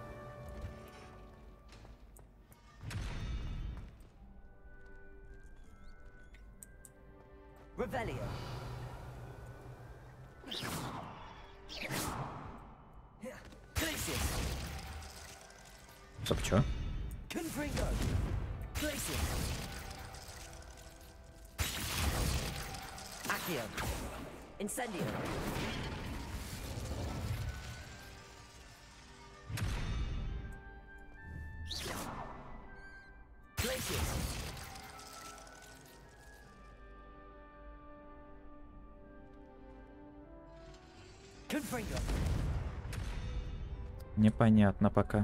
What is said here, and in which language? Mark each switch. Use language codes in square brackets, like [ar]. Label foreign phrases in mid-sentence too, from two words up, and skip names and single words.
[la] Revelio. [ru] Стоп, чё? [la] Confringo. Glacier. Accio. Incendio. Glacier. Confringo. [ru] Непонятно пока.